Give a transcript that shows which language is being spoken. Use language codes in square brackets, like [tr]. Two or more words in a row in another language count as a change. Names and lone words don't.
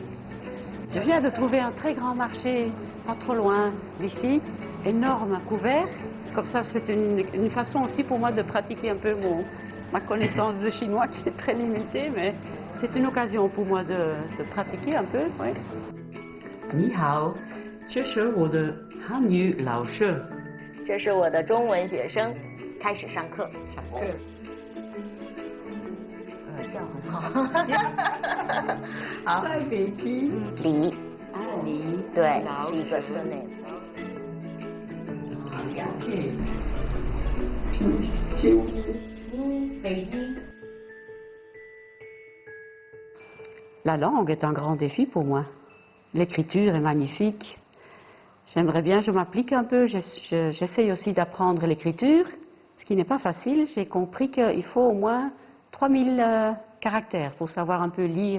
[fr] Je viens de trouver un très grand marché, pas trop loin d'ici, énorme, couvert. Comme ça, c'est une façon aussi pour moi de pratiquer un peu ma connaissance de chinois qui est très limitée, mais c'est une occasion pour moi de pratiquer un peu. Oui. [zh] 你好，这是我的汉语老师。这是我的中文学生，开始上课。上课。叫很好。好。在北京。李。啊，李。对，老是一个师 [en] surname。 [zh] OK。北京。 [fr] La langue est un grand défi pour moi. L'écriture est magnifique. J'aimerais bien, je m'applique un peu, j'essaye aussi d'apprendre l'écriture, ce qui n'est pas facile. J'ai compris qu'il faut au moins 3000 caractères pour savoir un peu lire.